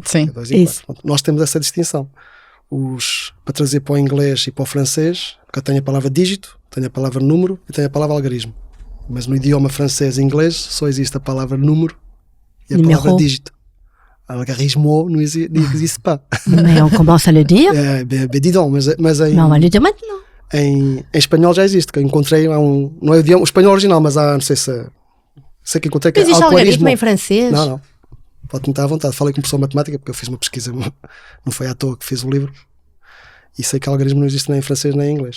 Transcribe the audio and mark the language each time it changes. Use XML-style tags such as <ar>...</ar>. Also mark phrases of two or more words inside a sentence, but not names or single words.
<pt>Sim. É 2 e 4. Isso. Portanto, nós temos essa distinção. Para trazer para o inglês e para o francês, porque eu tenho a palavra dígito, tenho a palavra número e tenho a palavra algarismo. Mas no idioma francês e inglês só existe a palavra número e a</pt> <fr>Numéro.</fr> <pt>palavra dígito.</pt> <fr>Algarismo n'existe pas. Mais on commence à le dire. Dis donc,</fr> <pt>mas</pt> <fr>Mais on va le dire maintenant.</fr> <pt>Em espanhol já existe, que eu encontrei não é o espanhol original, mas há, não sei se sei que encontrei que Existe algarismo em francês? Não. Pode tentar à vontade. Falei com um professor de matemática, porque eu fiz uma pesquisa, não foi à toa que fiz o livro, e sei que algarismo não existe nem em francês nem em inglês.</pt>